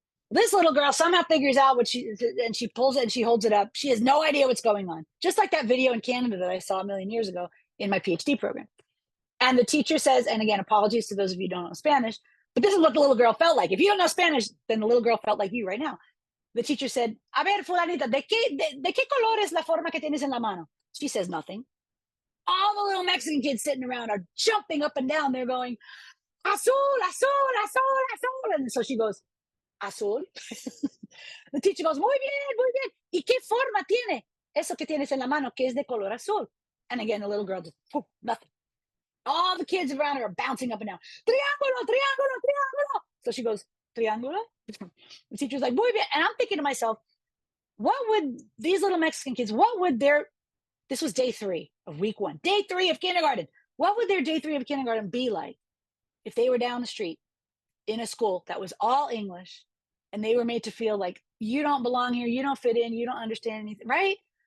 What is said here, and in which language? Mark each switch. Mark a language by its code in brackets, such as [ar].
[en] This little girl somehow figures out and she pulls it and she holds it up. She has no idea what's going on. Just like that video in Canada that I saw a million years ago in my PhD program. And the teacher says, and again, apologies to those of you who don't know Spanish, but this is what the little girl felt like. If you don't know Spanish, then the little girl felt like you right now. The teacher said, [es] a ver, fulanita, ¿de qué color es la forma que tienes en la mano? [en] She says nothing. All the little Mexican kids sitting around are jumping up and down. They're going, [es] azul, azul, azul, azul. [en] And so she goes, azul. The teacher goes, [es] muy bien, muy bien. ¿Y qué forma tiene eso que tienes en la mano que es de color azul? [en] And again, the little girl just, nothing. All the kids around her are bouncing up and down. [es] Triángulo, triángulo, triángulo. [en] So she goes, triángulo? The teacher's like, [es] muy bien. [en] And I'm thinking to myself, what would these little Mexican kids, this was day 3 of week 1, day 3 of kindergarten. What would their day 3 of kindergarten be like if they were down the street in a school that was all English and they were made to feel like you don't belong here, you don't fit in, you don't understand anything, right?